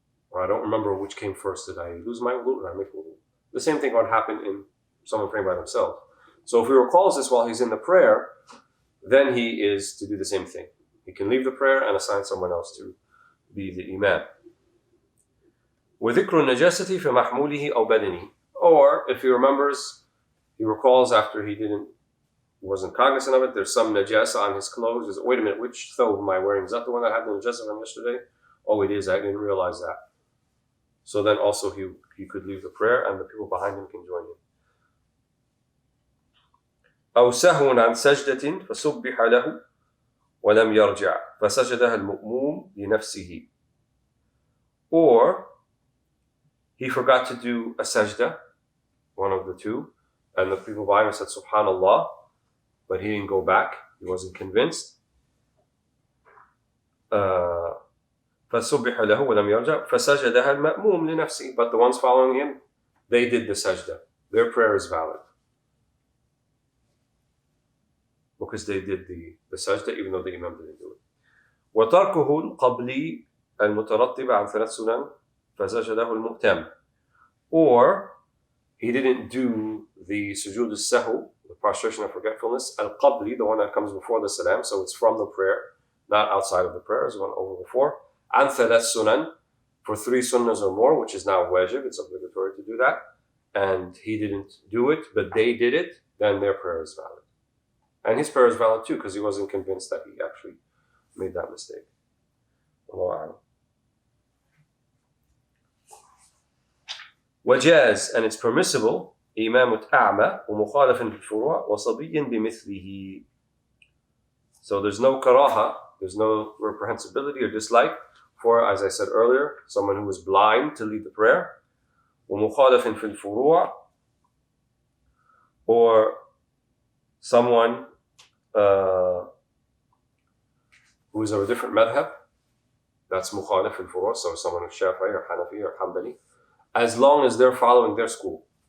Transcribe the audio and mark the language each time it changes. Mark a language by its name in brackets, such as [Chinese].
[English] Or I don't remember which came first. Did I lose my wudu or did I make wudu? The same thing would happen in someone praying by themselves. So if he recalls this while he's in the prayer, then he is to do the same thing. He can leave the prayer and assign someone else to be the imam. [Arabic] وذكر النجاسة في محموله أو بدنه. [English] Or if he remembers, he recalls after he wasn't cognizant of it, there's some najasa on his clothes. He's, wait a minute, which thawb am I wearing? Is that the one that had the najasa from yesterday? Oh, it is. I didn't realize that. So then also he could leave the prayer and the people behind him can join him. [Arabic] أو سهو عن سجدة فسبح له ولم يرجع فسجدها المأموم لنفسه. [English] Or he forgot to do a sajda, one of the two, and the people behind him said Subhanallah, but he didn't go back. He wasn't convinced. [Arabic] فسبح له ولم يرجع فسجدها المأموم لنفسه. [English] But the ones following him, they did the sajda. Their prayer is valid, because they did the sajda even though the imam didn't do it. [Arabic] وتركه القبلي المترتب عن 3 سنن فسجده المؤتم. [English] Or he didn't do the sujood al-sahu, the prostration of forgetfulness, al-qabli, the one that comes before the salam, so it's from the prayer, not outside of the prayer, as one over before. And 3 sunan, for 3 sunnahs or more, which is now wajib, it's obligatory to do that. And he didn't do it, but they did it, then their prayer is valid. And his prayer is valid too, because he wasn't convinced that he actually made that mistake. Allahu a'lam. [Arabic] وجاز, [English] and it's permissible, [Arabic] إمامة أعمى ومخالف بالفروع وصبي بمثله. [English] So there's no karaha, there's no reprehensibility or dislike for, as I said earlier, someone who is blind to lead the prayer. [Arabic] ومخالف في الفروع, [English] or someone who is of a different madhab, that's mukhalif fil furu', so someone who's Shafi'i or Hanafi or Hanbali, as long as they're following their school,